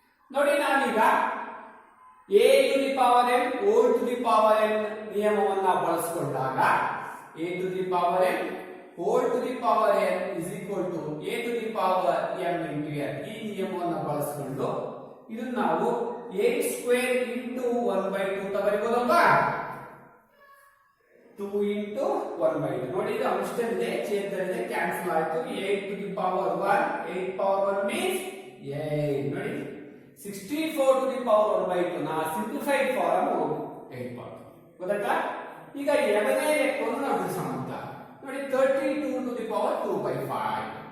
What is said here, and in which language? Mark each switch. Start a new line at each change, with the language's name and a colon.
Kannada: ನೋಡಿ, ನಾವೀಗ
English: a to the power m whole to the power n
Kannada: ನಿಯಮವನ್ನ ಬಳಸಿಕೊಂಡಾಗ
English: a to the power m whole to the power n is equal to a to the power m into n.
Kannada: ಈ ನಿಯಮವನ್ನು ಬಳಸಿಕೊಂಡು ಇದನ್ನ ನಾವು 8 square
English: into 1/2
Kannada: ಅಂತ ಬರೆಯಬಹುದಲ್ವಾ? 2 into 1/2. ನೋಡಿ, ಇದು ಅಂಶದಲ್ಲಿದೆ, ಛೇದದಲ್ಲಿದೆ, cancel ಆಯ್ತು.
English: 8 to the power 1, 8 power 1 means 8.
Kannada: ನೋಡಿ,
English: 64 to the power 1/2
Kannada: ನಾ ಸಿಂಪ್ಲಿಫೈಡ್ ಫಾರ್ಮ್ 8 ಪಾರ್ಟ್. ಗೊತ್ತಾಯ್ತಾ? ಈಗ ಎರಡನೇ ಲೆಕ್ಕವನ್ನು ನಾವು ಬಿಡಿಸೋಣ ಅಂತ. ನೋಡಿ,
English: 32 to the power 2/5.